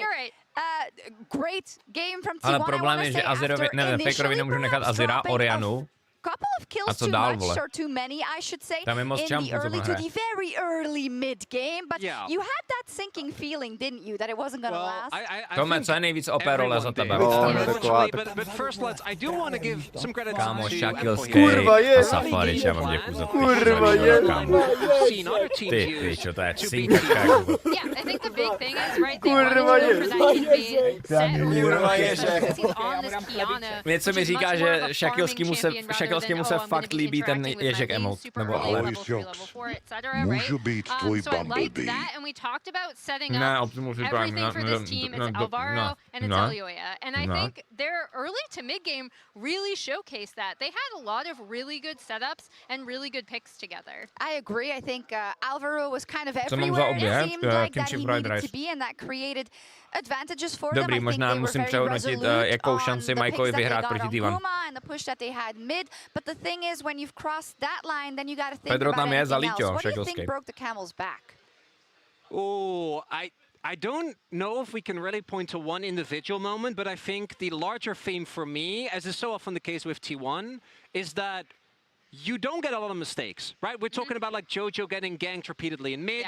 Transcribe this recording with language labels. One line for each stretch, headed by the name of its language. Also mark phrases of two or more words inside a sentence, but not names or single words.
English: you're right. Great game from T1.
Czech: Ale problém je, že Azirovi, Fakerovi nemůžu nechat Azira, Orianu.
English: Couple of kills too much or too many, I should say, in the early to the very early mid game. But you had that sinking feeling, didn't you, that it wasn't going to last?
Czech: Tome, co je nejvíc OP role za tebe?
English: But first, I do want to give some credit to
Czech: Kámo, Shakilský a Safari, já vám děkuju za Ty pičo, to je cinkačka.
English: Yeah, I think the big thing is, right, they want to go for that invade set because he's on this Kiana.
Czech: Něco mi říká, že Shakilskému se fakt líbí ten ježek emote, nebo ale. Můžu být tvůj Bumblebee. Ne, Optimus
English: everything for this team is Alvaro and it's Elioya. And I think their early to mid game really showcased that. They had a lot of really good setups and really good picks together. I agree. I think Alvaro was kind of everywhere. It seemed like that he needed to be, and that created advantages for them.
Czech: Dobrý, možná musím přehodnotit, jakou šanci MKOI vyhrát proti T1.
English: But the thing is, when you've crossed that line, then you got to think Pedro about
Czech: tam je
English: anything
Czech: Zalíťo,
English: else. What do you think broke the camel's back? Oh, I don't know if we can really point to one individual moment, but I think the larger theme for me, as is so often the case with T1, is that you don't get a lot of mistakes, right? We're talking about like Jojo getting ganked repeatedly in mid.